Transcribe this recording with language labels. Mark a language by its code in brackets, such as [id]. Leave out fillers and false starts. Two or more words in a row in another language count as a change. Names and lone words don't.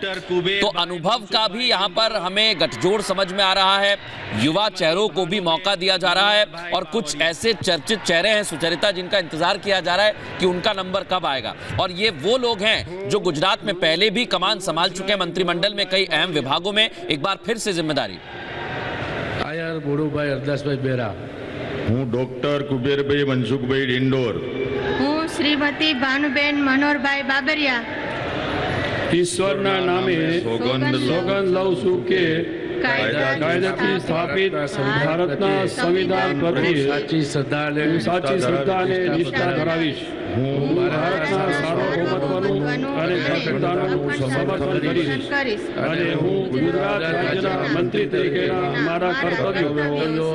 [hi] तो अनुभव का भी यहाँ पर हमें गठजोड़ समझ में आ रहा है, युवा चेहरों को भी मौका दिया जा रहा है और कुछ ऐसे चर्चित चेहरे हैं सुचरिता जिनका इंतजार किया जा रहा है कि उनका नंबर कब आएगा. और ये वो लोग हैं जो गुजरात में पहले भी कमान संभाल चुके हैं, मंत्रिमंडल में कई अहम विभागों में. एक बार फिर से जिम्मेदारी. [gu] आयर गुरुभाई हरदासभाई बेरा, हूँ डॉक्टर कुबेरभाई मनसुखभाई डिंडोर, हूँ श्रीमती भानुबेन मनोहरभाई बाबरिया, ઈશ્વરના નામે સોગંદ સોગંદ લઉં છું કે કાયદાથી સ્થાપિત ભારતના સંવિધાન પ્રત્યે સાચી શ્રદ્ધા અને નિષ્ઠા ધરાવીશ. હું ભારતના સાર્વભૌમત્વનું અને અખંડિતતાનું સમર્થન કરીશ અને હું ગુજરાત રાજ્યના મંત્રી તરીકેના મારા કર્તવ્યો